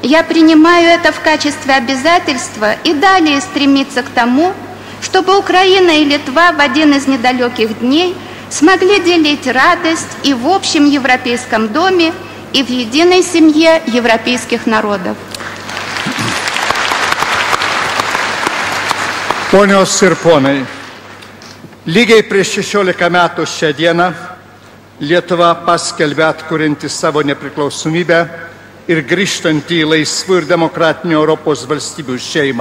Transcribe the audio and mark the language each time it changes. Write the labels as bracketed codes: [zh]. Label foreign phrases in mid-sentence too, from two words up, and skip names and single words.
[ru] Я принимаю это в качестве обязательства и далее стремиться к тому, чтобы Украина и Литва в один из недалеких дней смогли делить радость и в общем европейском доме, и в единой семье европейских народов. [lt] Ponios ir ponai, lygiai prieš 16 metų šią dieną Lietuva paskelbė atkurianti savo nepriklausomybę ir grįžtanti į laisvų ir demokratinių Europos valstybių šeimą.